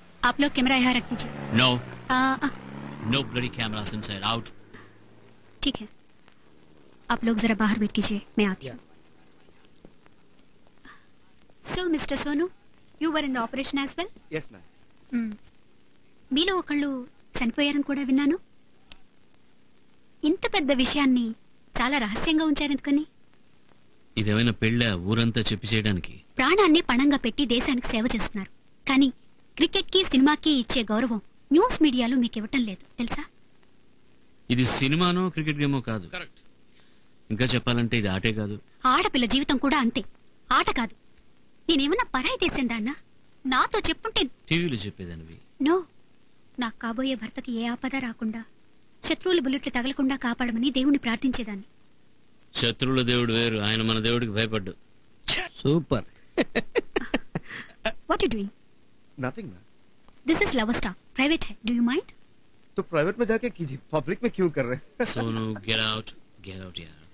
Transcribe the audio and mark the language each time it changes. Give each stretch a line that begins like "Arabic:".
Hindi: आप लोग कैमरा यहाँ रख दीजिए।
English: No no bloody cameras inside, out.
Hindi: ठीक है, आप लोग जरा बाहर वेट कीजिए, मैं आती हूँ।
English: So, Mr. Sonu, you were in the operation as well? Yes, ma'am.
Telugu: మీలో ఒకళ్ళు చనిపోయారని కూడా విన్నాను. ఇంత పెద్ద విషయాన్ని చాలా రహస్యంగా ఉంచారెందుకని? ఇదేమైనా పెళ్ళ ఊరంతా చెప్పి చేయడానికి? ప్రాణాన్ని పణంగా పెట్టి దేశానికి సేవ చేస్తున్నారు. కానీ క్రికెట్ కి సినిమాకి ఇచ్చే గౌరవం న్యూస్ మీడియాలో మీకు ఇవ్వటం లేదు, తెలుసా? ఇది సినిమానో క్రికెట్ గేమో కాదు. కరెక్ట్. ఇంకా చెప్పాలంటే ఇది ఆటే కాదు. ఆడపిల్ల జీవితం కూడా అంతే, ఆట కాదు. నేనేమన్నా పరాయి దేశం దాన్నా? నాతో చెప్పుంటే టీవీలో చెప్పేదానివి. నో, నాకు కాబోయే భర్తకి ఏ ఆపద రాకుండా, శత్రువుల బుల్లెట్లు తగలకుండా కాపాడమని దేవుణ్ణి ప్రార్థించేదాన్ని. శత్రువుల దేవుడు వేరు, ఆయన మన దేవుడికి భయపడ్డు. Super.
English: What you doing? Nothing, ma'am. This is Lover Star, private है. Do you mind?
Hindi: तो प्राइवेट में जाके कीजिए, पब्लिक में क्यों कर रहे हैं?
English: Sonu, get out यार.